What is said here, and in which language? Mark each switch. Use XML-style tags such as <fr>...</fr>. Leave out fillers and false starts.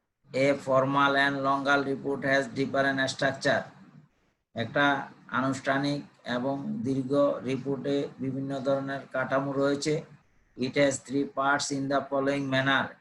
<en>A formal and longer report has different structure.</en> <bn>একটা আনুষ্ঠানিক এবং দীর্ঘ রিপোর্টে বিভিন্ন ধরনের কাঠামো রয়েছে।</bn> <en>It has 3 parts in the following manner.</en>